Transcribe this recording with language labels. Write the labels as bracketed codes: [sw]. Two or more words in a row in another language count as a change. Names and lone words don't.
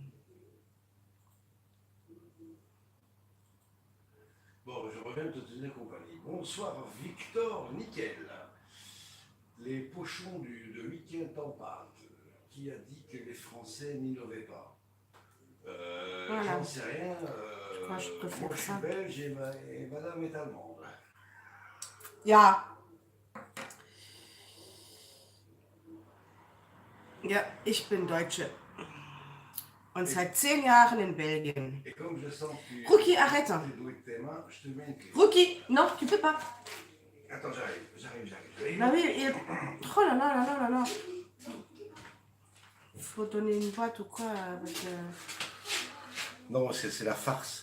[fr] Bon, je reviens de te tenir compagnie. Bonsoir, Victor Nickel. Les pochons de week-end en pâte. Qui a dit que les Français n'innovaient pas? Voilà. J'en sais rien. Je crois que je préfère moi, je suis ça. belge et madame est allemande. [de] Ja. Ja, ich bin Deutsche. Und seit 10 Jahren in Belgien. [fr] Et comme je sens que Rookie, arrête. tu doué de tes mains, je te mets une clé. Rookie, non, tu peux pas. Attends, j'arrive. Bah oui, oh là là là là là là. Faut donner une boîte ou quoi avec, Non, c'est la farce.